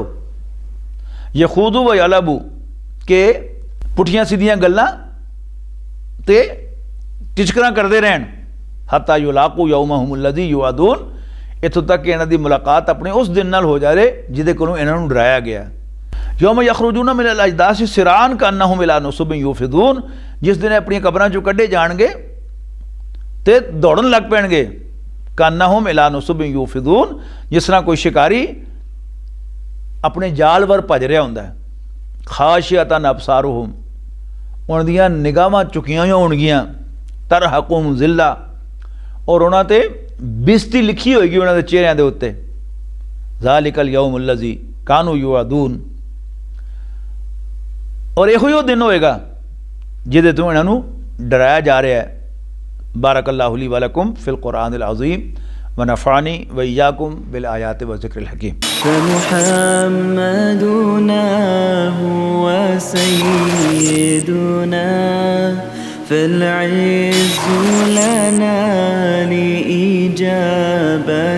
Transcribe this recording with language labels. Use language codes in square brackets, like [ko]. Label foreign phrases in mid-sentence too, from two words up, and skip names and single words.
[ar] يخوضوا ويلعبوا, [pa] کہ پٹھیاں سدھیاں گلاں تے ٹچکراں کرتے رہن. [ar] حتى يلاقوا يومهم الذي يوعدون, [pa] اتھوں تک کہ انہاں دی ملاقات اپنے اس دن نال ہو جائے جہدے کولوں انہاں نوں ڈرایا گیا. [ar] يوم يخرجون من الأجداث سراعا كأنهم إلى نصب يوفضون, [pa] جس دن اپنی قبراں چوں کڈھے جاݨگے تے دوڑن لگ پیݨگے. [ar] كأنهم إلى نصب يوفضون, [pa] جس طرح کوئی شکاری اپنے جال ور بھج رہا ہندا ہے. [ar] خاشعة أبصارهم, [pa] انہاں دیاں نگاہاں چکیاں ہوئیاں ہوݨگیاں. [ar] ترهقهم ذلة, [pa] اور انہاں تے بےعزتی لکھی ہوئے گی انہاں دے چہریاں دے اتے. [ar] ذلك اليوم الذي كانوا يوعدون, [pa] اور ایہو ہی دن ہوئے گا جہدے توں انہاں نوں ڈرایا جا رہا ہے. [ar] بارك الله لي ولكم في القرآن العظيم ونفعني وإياكم بالآيات والذكر الحكيم. فمحمدنا هو سيدنا فالعز لنا لإجابته.